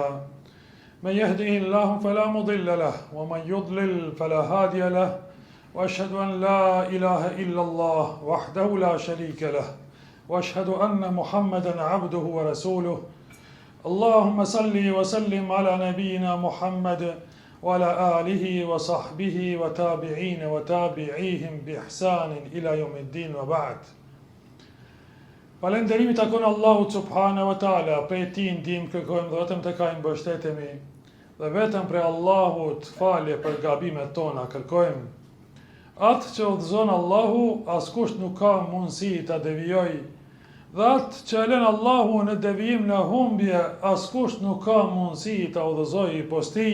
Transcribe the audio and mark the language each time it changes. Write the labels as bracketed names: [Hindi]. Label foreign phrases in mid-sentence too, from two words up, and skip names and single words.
[Arabic] من يهده الله فلا مضل له ومن يضلل فلا هادي له وأشهد أن لا إله إلا الله وحده لا شريك له وأشهد أن محمدا عبده ورسوله اللهم صل وسلم على نبينا محمد وعلى آله وصحبه وتابعين وتابعيهم بإحسان إلى يوم الدين وبعد. [Albanian] Falënderimi takon Allahut [Arabic] سبحانه وتعالى, [Albanian] prej tij ndihmë kërkojmë dhe vetëm tek ai mbështetemi, dhe vetëm prej Allahut falje për gabimet tona kërkojmë. Atë që udhëzon Allahu, askush nuk ka mundësi ta devijojë, dhe atë që e lën Allahu në devijim në humbje, askush nuk ka mundësi ta udhëzojë posti.